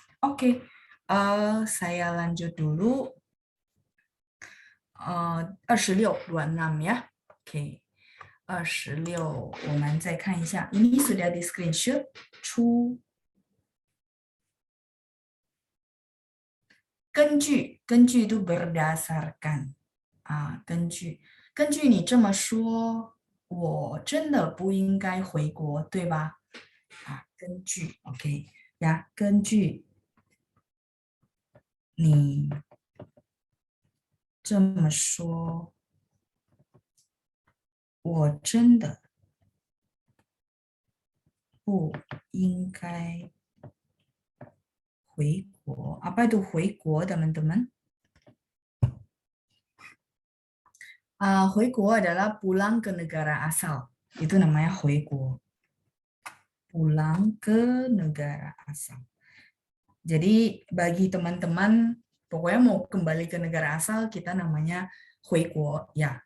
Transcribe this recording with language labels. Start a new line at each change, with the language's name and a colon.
Indonesian: Oke, saya lanjut dulu 26 ya. Oke, 26
Chinese: 我们再看一下，
Indonesian: ini sudah di screenshot 出。
Chinese: 根据itu berdasarkan 根据你这么说，我真的不应该回国，对吧？根据 ，OK 呀，根据你这么说，我真的不应该回国。
Indonesian: Apa itu 回国 teman-teman? 回国 adalah pulang ke negara asal. Itu namanya 回国. Pulang ke negara asal. Jadi bagi teman-teman, pokoknya mau kembali ke negara asal, kita namanya 回国 ya.